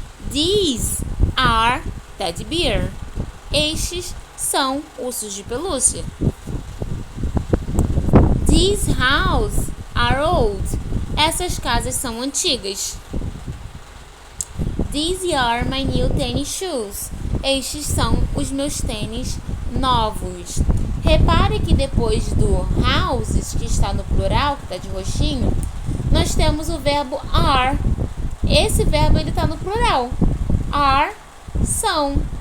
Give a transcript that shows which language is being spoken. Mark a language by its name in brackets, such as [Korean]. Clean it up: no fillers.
[English] These are teddy bear. [Portuguese] Estes são ursos de pelúcia. [English] These houses are old. [Portuguese] Essas casas são antigas. [English] These are my new tennis shoes. [Portuguese] Estes são os meus tênis novos. Repare que depois do houses, que está no plural, que está de roxinho, nós temos o verbo are. Esse verbo ele está no plural. Are, são.